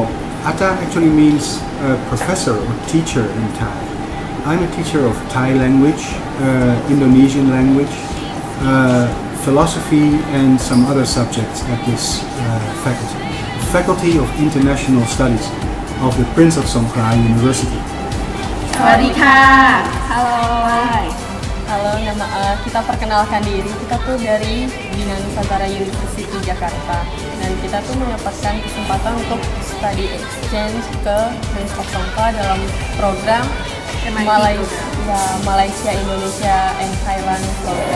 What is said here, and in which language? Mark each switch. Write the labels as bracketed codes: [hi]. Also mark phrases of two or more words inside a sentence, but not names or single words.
[en] Ajahn actually means professor or teacher in Thai. I'm a teacher of Thai language, Indonesian language, philosophy and some other subjects at this faculty. Faculty of International Studies of the Prince of Songkhla University. [th] สวัสดีค่ะ Halo. [id] Halo, kita perkenalkan diri, kita tuh dari Bina Nusantara University Jakarta, dan kita tuh mendapatkan kesempatan untuk [en] study exchange [id] ke Prince of Songkhla dalam program Malaysia, Indonesia, [en] and Thailand program.